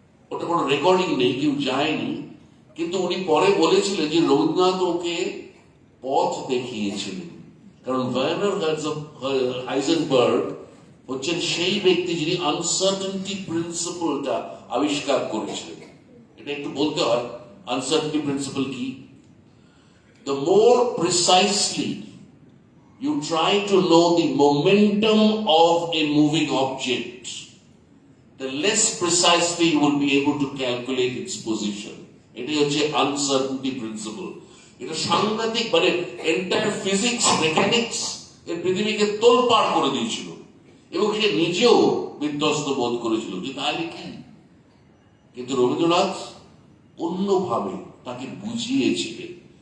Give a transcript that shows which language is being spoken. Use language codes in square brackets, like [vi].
[bn] ওটা কোনো রেকর্ডিং নেই, কেউ যায়নি, কিন্তু উনি পরে বলেছিলেন যে রবীন্দ্রনাথ ওকে পথ দেখিয়েছিলেন। কারণ ভার্নার হাইজেনবার্গ হচ্ছেন সেই ব্যক্তি যিনি আনসার্টেনটি প্রিন্সিপালটা আবিষ্কার করেছিলেন। এটা একটু বলতে হয়, আনসার্টেনটি প্রিন্সিপাল কি? [en] The more precisely you try to know the momentum of a moving object, the less precisely you will be able to calculate its position. [bn] এটাই হচ্ছে আনসার্টেনটি প্রিন্সিপাল। এটা সাংঘাতিক, মানে এন্টায়ার ফিজিক্স, মেকানিক্স এর পৃথিবীকে তোলপাড় করে দিয়েছিল, এবং সে নিজেও বিধ্বস্ত বোধ করেছিল যে তাহলে কি। কিন্তু রবীন্দ্রনাথ অন্যভাবে তাকে বুঝিয়েছিলেন।